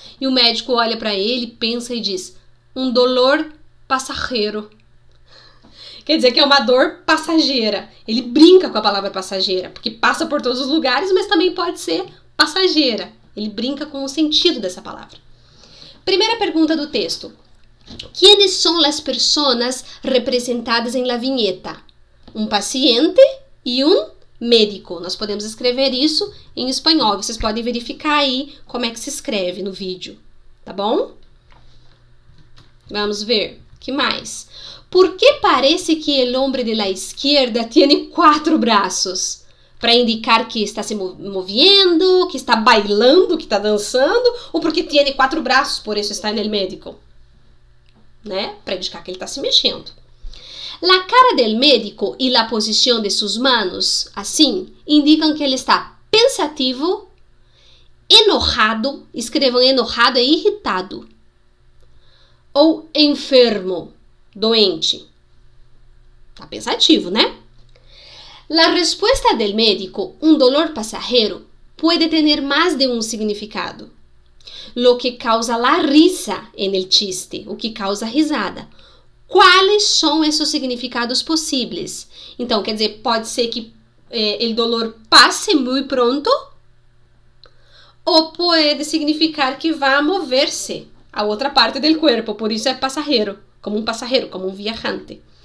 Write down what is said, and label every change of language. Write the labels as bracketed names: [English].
[Portuguese] E o médico olha para ele, pensa e diz: um dolor passageiro. Quer dizer que é uma dor passageira. Ele brinca com a palavra passageira, porque passa por todos os lugares, mas também pode ser passageira. Ele brinca com o sentido dessa palavra. Primeira pergunta do texto. [Spanish] ¿Quiénes son las personas representadas en la viñeta? [Portuguese] Um paciente e um médico. Nós podemos escrever isso em espanhol. Vocês podem verificar aí como é que se escreve no vídeo. Tá bom? Vamos ver. Que mais? [Spanish] ¿Por qué parece que el hombre de la izquierda tiene 4 braços? Para indicar que está se moviendo, que está bailando, [Portuguese] que está dançando, ou porque tiene 4 braços, por isso está no médico? Né? Para indicar que ele está se mexendo. [Spanish] La cara del médico y la posición de sus manos, [Portuguese] assim, indicam que ele está pensativo, enojado, escrevam enojado e irritado, ou enfermo, doente. Está pensativo, né? [Spanish] La respuesta del médico, un dolor pasajero, puede tener más de un significado. Lo que causa la risa en el chiste, [Portuguese] o que causa risada. Quais são esses significados possíveis? Então, quer dizer, pode ser que o dolor passe muito pronto, ou pode significar que vai mover-se a outra parte do corpo, por isso é passageiro, como um viajante.